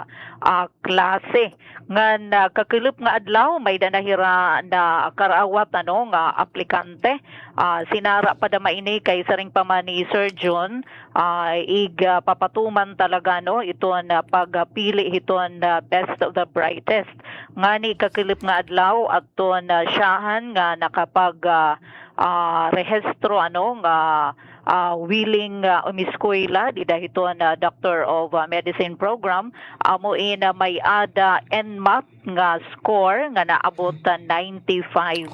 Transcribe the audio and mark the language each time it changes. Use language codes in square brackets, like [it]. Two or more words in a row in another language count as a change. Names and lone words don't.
[war] klase ngan kakilip nga adlaw may danahira na karawat nga aplikante sinara pa da maini kay saring pa man ni Sir John papatuman talaga iton pagpili iton [en] best of the brightest [war] ngani kakilip nga adlaw aton siyahan nga nakapag rehistro nga willing umiskwela di dahiton Doctor of Medicine program amo ina may ada NMAT nga score nga naabot 95%.